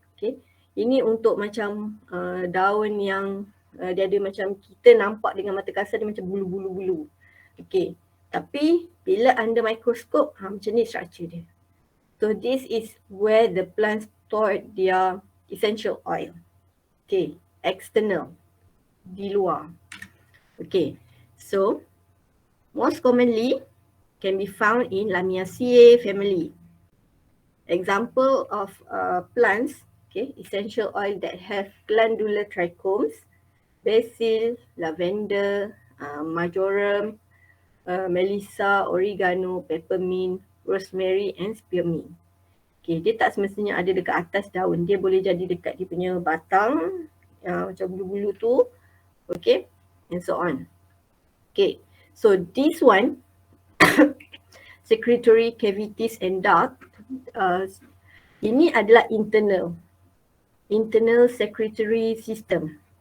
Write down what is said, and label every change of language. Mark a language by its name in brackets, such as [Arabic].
[Malay] Okay, ini untuk macam daun yang dia ada macam kita nampak dengan mata kasar dia macam bulu-bulu-bulu. Okay, tapi bila [English] under microscope, [Malay] macam ni structure dia. [English] So this is where the plants store their essential oil. Okay, external, [Malay] di luar. [English] Okay, so most commonly can be found in Lamiaceae family. Example of plants, okay, essential oil that have glandular trichomes: basil, lavender, marjoram, melissa, oregano, peppermint, rosemary and spearmint. [Malay] Okay, dia tak semestinya ada dekat atas daun, dia boleh jadi dekat dia punya batang, macam bulu-bulu tu, okay, [English] and so on. Okay, so this one, secretory cavities and duct, [Malay] Ini adalah internal secretory system.